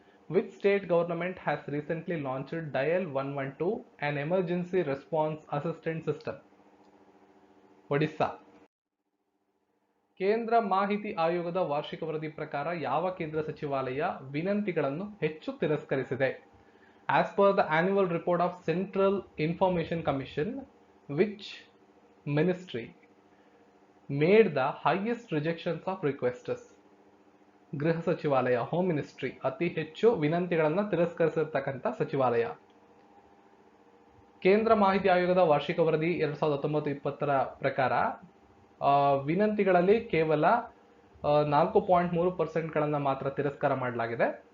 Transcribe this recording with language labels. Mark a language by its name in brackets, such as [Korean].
[English] Which state government has recently launched Dial 112, an emergency response assistance system? [Kannada] Odisha. ಕೇಂದ್ರ ಮಾಹಿತಿ ಆಯೋಗದ ವಾರ್ಷಿಕ ವರದಿ ಪ್ರಕಾರ ಯಾವ ಕೇಂದ್ರ ಸಚಿವಾಲಯ ವಿನಂತಿಗಳನ್ನು ಹೆಚ್ಚು ತಿರಸ್ಕರಿಸಿದೆ? [English] As per the annual report of Central Information Commission, which ministry made the highest rejections of requests? [Kannada] ಗೃಹ ಸಚಿವಾಲಯ, ಹೋಮ್ ಮಿನಿಸ್ಟ್ರಿ ಅತಿ ಹೆಚ್ಚು ವಿನಂತಿಗಳನ್ನು ತಿರಸ್ಕರಿಸಿರ್ತಕ್ಕಂಥ ಸಚಿವಾಲಯ. ಕೇಂದ್ರ ಮಾಹಿತಿ ಆಯೋಗದ ವಾರ್ಷಿಕ ವರದಿ 2019-20 ಪ್ರಕಾರ ವಿನಂತಿಗಳಲ್ಲಿ ಕೇವಲ 4.3% ಮಾತ್ರ ತಿರಸ್ಕಾರ ಮಾಡಲಾಗಿದೆ.